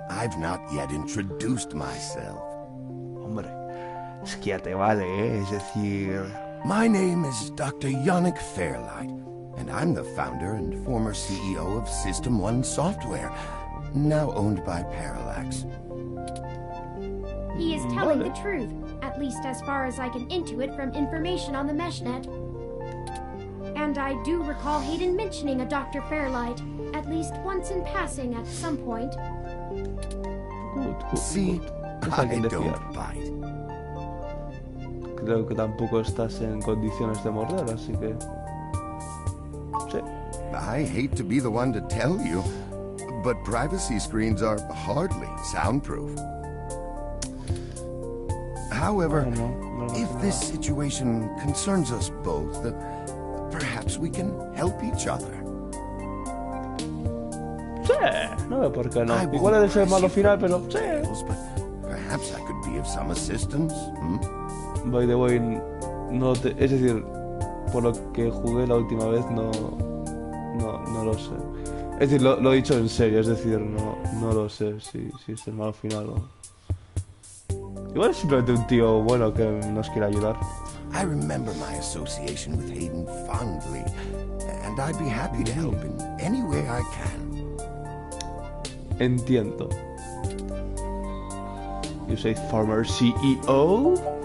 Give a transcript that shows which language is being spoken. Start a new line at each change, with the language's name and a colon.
English: I've not yet introduced myself.
Spanish: Hombre, es que ya te vale, es decir...
English: My name is Dr. Yannick Fairlight, and I'm the founder and former CEO of System 1 Software, now owned by Parallax. He is telling the truth, at least as far as I can intuit from information on the meshnet. And I do recall Hayden mentioning a Dr. Fairlight, at least once in passing at some point. See, I don't bite.
Spanish: Creo que tampoco estás en condiciones de morder, así que... Sí.
English: I hate to be the one to tell you, but privacy screens are hardly soundproof. However, if this situation concerns us both, perhaps we can help each other.
Spanish: Sí, no veo por qué no. Igual es el malo final, pero sí.
English: But perhaps I could be of some assistance. By the way,
Spanish: no te... es decir, por lo que jugué la última vez, no lo sé. Es decir, lo he dicho en serio, es decir, no lo sé si es el malo final o... Igual es simplemente un tío bueno que nos quiere ayudar.
English: I remember my association with Hayden fondly, and I'd be happy to help in any way I can.
Spanish: Entiendo.
English: You say former CEO?